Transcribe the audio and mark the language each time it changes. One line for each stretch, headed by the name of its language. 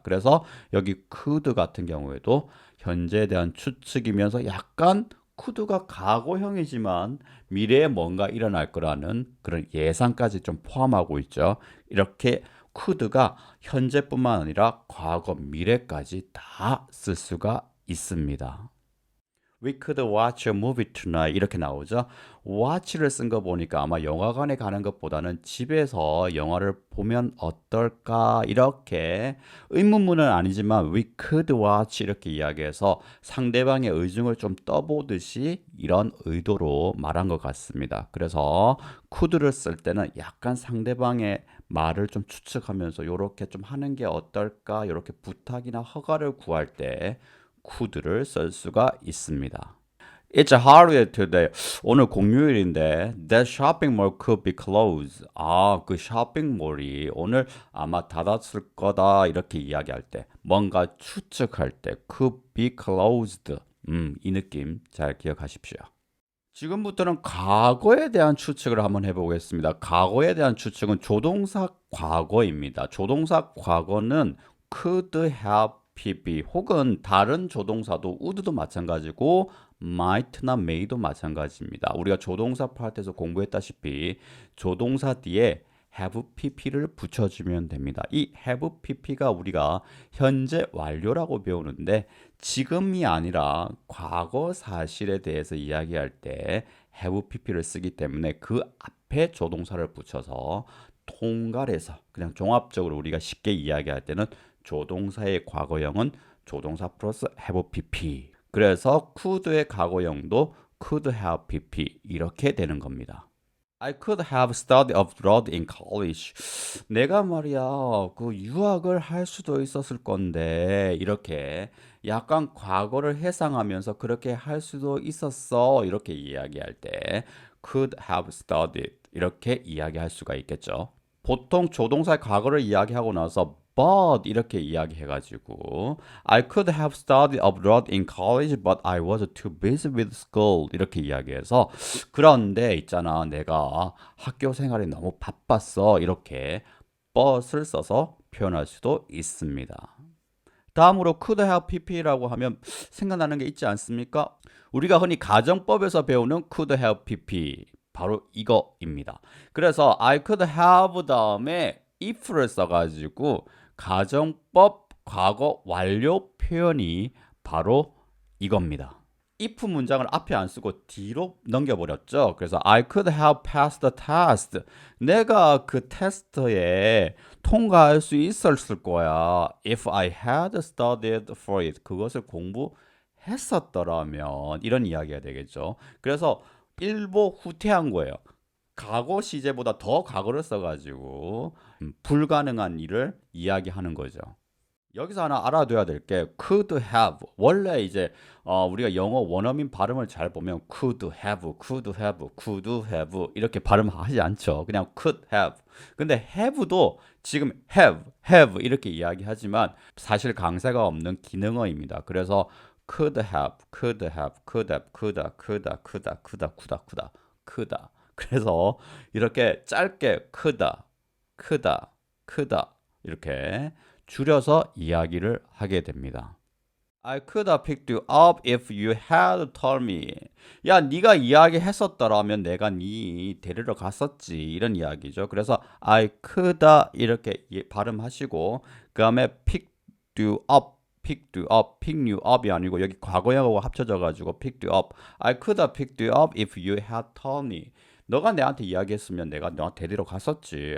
Korean: 그래서 여기 could 같은 경우에도 현재에 대한 추측이면서 약간 could가 과거형이지만 미래에 뭔가 일어날 거라는 그런 예상까지 좀 포함하고 있죠. 이렇게 could가 현재뿐만 아니라 과거, 미래까지 다 쓸 수가 있습니다.
English: We could watch a movie tonight
Korean: 이렇게 나오죠. watch를 쓴 거 보니까 아마 영화관에 가는 것보다는 집에서 영화를 보면 어떨까 이렇게 의문문은 아니지만
English: we could watch
Korean: 이렇게 이야기해서 상대방의 의중을 좀 떠보듯이 이런 의도로 말한 것 같습니다. 그래서 could를 쓸 때는 약간 상대방의 말을 좀 추측하면서 이렇게 좀 하는 게 어떨까 이렇게 부탁이나 허가를 구할 때 could를 쓸 수가 있습니다.
English: It's a holiday today.
Korean: 오늘 공휴일인데
English: that shopping mall could be closed.
Korean: 그 쇼핑몰이 오늘 아마 닫았을 거다 이렇게 이야기할 때 뭔가 추측할 때
English: could be closed.
Korean: 이 느낌 잘 기억하십시오. 지금부터는 과거에 대한 추측을 한번 해보겠습니다. 과거에 대한 추측은 조동사 과거입니다. 조동사 과거는 could have pp 혹은 다른 조동사도 would도 마찬가지고 might나 may도 마찬가지입니다. 우리가 조동사 파트에서 공부했다시피 조동사 뒤에 have pp를 붙여주면 됩니다. 이 have pp가 우리가 현재 완료라고 배우는데 지금이 아니라 과거 사실에 대해서 이야기할 때 have pp를 쓰기 때문에 그 앞에 조동사를 붙여서 통괄해서 그냥 종합적으로 우리가 쉽게 이야기할 때는 조동사의 과거형은 조동사 플러스 have pp. 그래서 could의 과거형도 could have pp 이렇게 되는 겁니다.
English: I could have studied abroad in college.
Korean: 내가 말이야, 그 유학을 할 수도 있었을 건데, 이렇게 약간 과거를 해상하면서 그렇게 할 수도 있었어. 이렇게 이야기할 때,
English: could have studied.
Korean: 이렇게 이야기할 수가 있겠죠. 보통 조동사의 과거를 이야기하고 나서 but 이렇게 이야기해가지고
English: I could have studied abroad in college but I was too busy with school
Korean: 이렇게 이야기해서 그런데 있잖아 내가 학교 생활이 너무 바빴어 이렇게 but을 써서 표현할 수도 있습니다. 다음으로 could have pp라고 하면 생각나는 게 있지 않습니까? 우리가 흔히 가정법에서 배우는 could have pp 바로 이거입니다. 그래서 I could have 다음에 if를 써가지고 가정법 과거 완료 표현이 바로 이겁니다. if 문장을 앞에 안 쓰고 뒤로 넘겨버렸죠. 그래서
English: I could have passed the test.
Korean: 내가 그 테스트에 통과할 수 있었을 거야.
English: If I had studied for it.
Korean: 그것을 공부했었더라면 이런 이야기가 되겠죠. 그래서 일보 후퇴한 거예요. 과거 시제보다 더 과거를 써가지고 불가능한 일을 이야기하는 거죠. 여기서 하나 알아둬야 될 게 could have 원래 이제 우리가 영어 원어민 발음을 잘 보면 could have, could have, could have 이렇게 발음하지 않죠. 그냥 could have. 근데 have도 지금 have 이렇게 이야기하지만 사실 강세가 없는 기능어입니다. 그래서
English: could have, could have, could have, could have, could have, could have, could have, could have, could have, could have.
Korean: 그래서 이렇게 짧게 크다, 크다, 크다 이렇게 줄여서 이야기를 하게 됩니다.
English: I could have picked you up if you had told me.
Korean: 야, 네가 이야기했었더라면 내가 네 데리러 갔었지. 이런 이야기죠.
English: 그래서 I could have
Korean: 이렇게 발음하시고 그 다음에
English: picked you up. picked you up, pick you up
Korean: 이 아니고 여기 과거형하고 합쳐져 가지고
English: picked you up. I could have picked you up if you had told me.
Korean: 너가 내한테 이야기했으면 내가 너 데리러 갔었지.